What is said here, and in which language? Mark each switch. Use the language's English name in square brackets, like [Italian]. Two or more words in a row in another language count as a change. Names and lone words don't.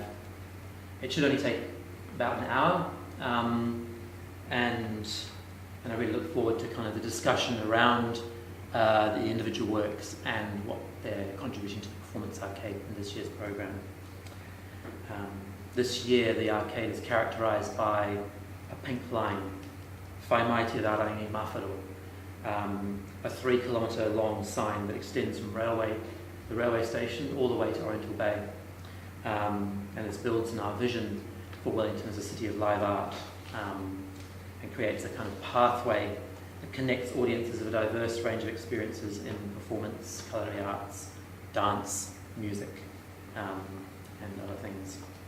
[English] It should only take about an hour, and I really look forward to kind of the discussion around the individual works and what they're contributing to the Performance Arcade in this year's programme. This year the arcade is characterised by a pink line, [Māori] Whai mai te rarangi mawharo, [English] a 3 kilometre long sign that extends from the railway station all the way to Oriental Bay, and this builds on our vision for Wellington as a city of live art, and creates a kind of pathway that connects audiences of a diverse range of experiences in performance, culinary arts, dance, music, and other things.